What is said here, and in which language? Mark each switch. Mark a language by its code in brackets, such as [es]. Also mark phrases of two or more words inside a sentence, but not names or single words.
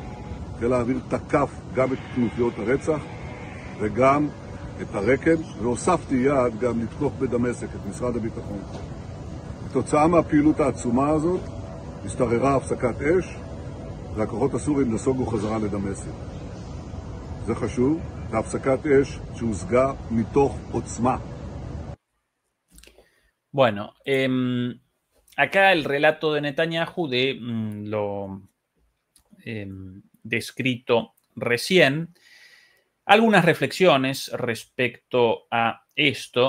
[he] חיל האוויר תקף גם את כנופיות הרצח וגם את הרקד, והוספתי יד גם לתקוף בדמשק את משרד הביטחון. בתוצאה מהפעילות העצומה הזאת, השתררה הפסקת אש, והכוחות הסורים נסוגו חזרה לדמשק. זה חשוב, והפסקת אש שהושגה מתוך עוצמה. [es] Bueno, acá el relato de Netanyahu de lo descrito recién. Algunas reflexiones respecto a esto.